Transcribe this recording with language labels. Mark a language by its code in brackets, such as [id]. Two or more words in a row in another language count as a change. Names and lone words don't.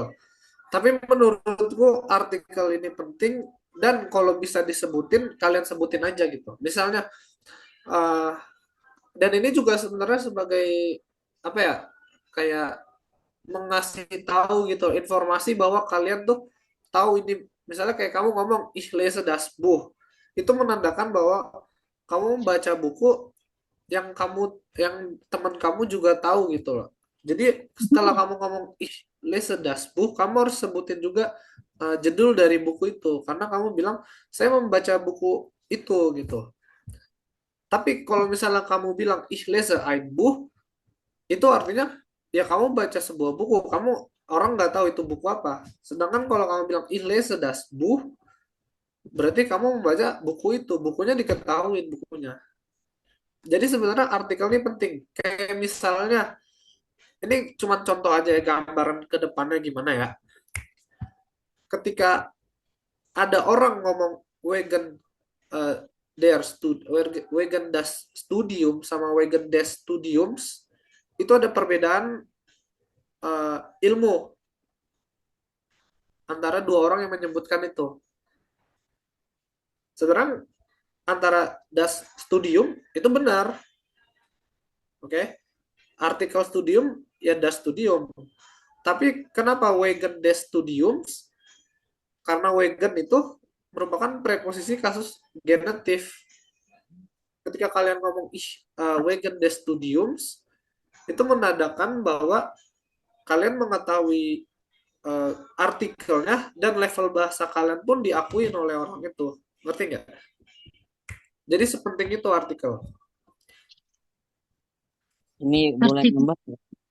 [id] Tapi menurutku artikel ini penting dan kalau bisa disebutin kalian sebutin aja gitu. Misalnya dan ini juga sebenarnya sebagai apa ya, kayak mengasih tahu gitu informasi bahwa kalian tuh tahu ini. Misalnya kayak kamu ngomong [de] ich lese das Buch, [id] itu menandakan bahwa kamu membaca buku yang teman kamu juga tahu gitu loh. Jadi setelah kamu ngomong [de] ich lese das Buch, [id] kamu harus sebutin juga judul dari buku itu karena kamu bilang saya membaca buku itu gitu. Tapi kalau misalnya kamu bilang [de] ich lese ein Buch, [id] itu artinya ya kamu baca sebuah buku, orang nggak tahu itu buku apa. Sedangkan kalau kamu bilang [de] ich lese das Buch, [id] berarti kamu membaca buku itu, bukunya diketahui bukunya. Jadi sebenarnya artikel ini penting. Kayak misalnya, ini cuma contoh aja ya, gambaran ke depannya gimana ya. Ketika ada orang ngomong [de] wegen das Studium [id] sama [de] wegen des Studiums, [id] itu ada perbedaan ilmu antara dua orang yang menyebutkan itu. Sebenarnya antara [de] das Studium [id] itu benar, oke? Artikel studium ya [de] das Studium. [id] Tapi kenapa [de] wegen des Studiums? [id] Karena wegen itu merupakan preposisi kasus genitif. Ketika kalian ngomong [de] wegen des Studiums, [id] itu menandakan bahwa kalian mengetahui artikelnya dan level bahasa kalian pun diakui oleh orang itu. Ngerti nggak? Jadi sepenting itu artikel. Ini boleh nambah nggak?